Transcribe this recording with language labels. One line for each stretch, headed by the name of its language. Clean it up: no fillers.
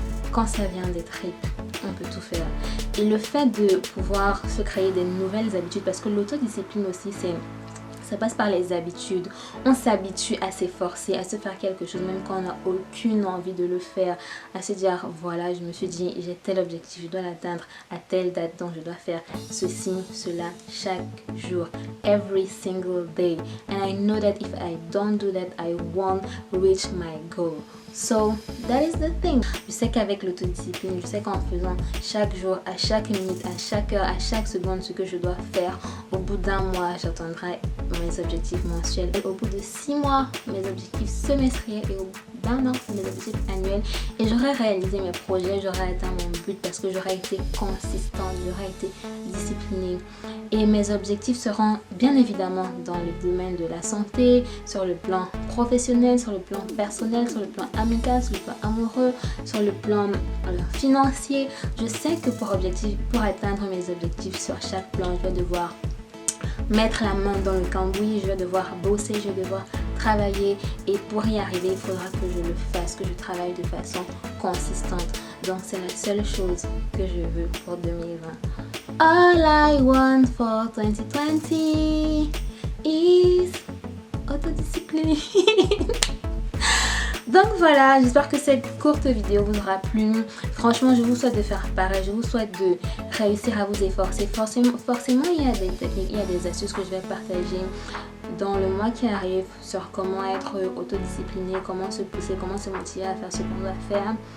French: Quand ça vient des tripes, on peut tout faire. Et le fait de pouvoir se créer des nouvelles habitudes, parce que l'autodiscipline aussi, ça passe par les habitudes. On s'habitue à s'efforcer, à se faire quelque chose, même quand on n'a aucune envie de le faire. À se dire, voilà, je me suis dit, j'ai tel objectif, je dois l'atteindre à telle date, donc je dois faire ceci, cela, chaque jour.
English: Every single day. And I know that if I don't do that, I won't reach my goal. So, that is the thing.
French: Je sais qu'avec l'autodiscipline, je sais qu'en faisant chaque jour, à chaque minute, à chaque heure, à chaque seconde ce que je dois faire, au bout d'un mois, j'atteindrai mes objectifs mensuels. Et au bout de 6 mois, mes objectifs semestriels. Et au bout d'un an, mes objectifs annuels. Et j'aurai réalisé mes projets, j'aurai atteint mon but parce que j'aurai été consistante, j'aurai été disciplinée. Et mes objectifs seront bien évidemment dans le domaine de la santé, sur le plan professionnel, sur le plan personnel, sur le plan amical, sur le plan amoureux, sur le plan financier. Je sais que pour atteindre mes objectifs sur chaque plan, je vais devoir mettre la main dans le cambouis, je vais devoir bosser, je vais devoir travailler. Et pour y arriver, il faudra que je le fasse, que je travaille de façon consistante. Donc c'est la seule chose que je veux pour 2020.
English: All I want for 2020 is autodiscipline.
French: Donc voilà, j'espère que cette courte vidéo vous aura plu. Franchement, je vous souhaite de faire pareil. Je vous souhaite de réussir à vous efforcer. Forcément, il y a des techniques, il y a des astuces que je vais partager dans le mois qui arrive sur comment être autodiscipliné, comment se pousser, comment se motiver à faire ce qu'on doit faire.